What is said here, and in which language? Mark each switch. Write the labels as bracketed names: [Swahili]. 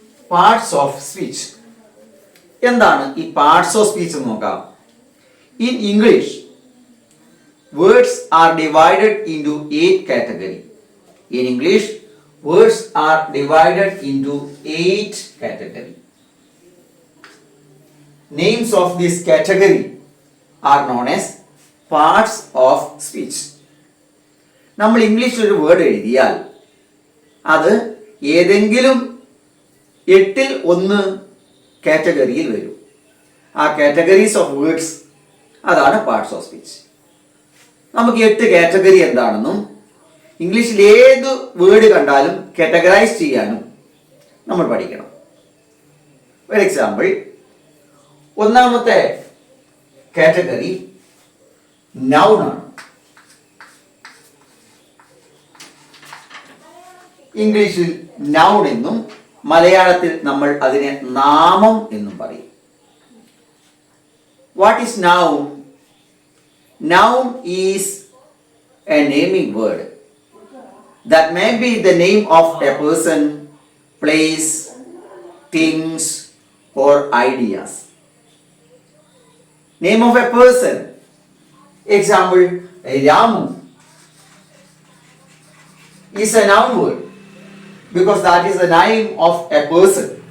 [Malayalam] Parts of speech എന്താണ്? ഈ parts of speech നോക്കാം. [English] In English words are divided into 8 category. In English words are divided into 8 category. Names of this category are known as parts of speech. [Malayalam] നമ്മൾ ഇംഗ്ലീഷിൽ ഒരു word എഴുതിയാൽ അത് ഏതെങ്കിലും 8ൽ 1 കാറ്റഗറിയിൽ വരും. ആ [English] categories of words [Malayalam] അതാണ് പാർട്സ് ഓഫ് സ്പീച്ച്. നമുക്ക് 8 കാറ്റഗറി എന്താണെന്നും ഇംഗ്ലീഷിൽ ഏത് വേർഡ് കണ്ടാലും കാറ്റഗറൈസ് ചെയ്യാനും നമ്മൾ പഠിക്കണം. [English] for example, [Malayalam] ഒന്നാമത്തെ കാറ്റഗറി നൗൺ ആണ്. ഇംഗ്ലീഷിൽ നൗൺ എന്നും മലയാളത്തിൽ നമ്മൾ അതിനെ നാമം എന്നും പറയും. [English] What is noun? Noun is a naming word that may be the name of a person, place, things or ideas. Name of a person. Example, Ramu is a noun word because that is the name of a person.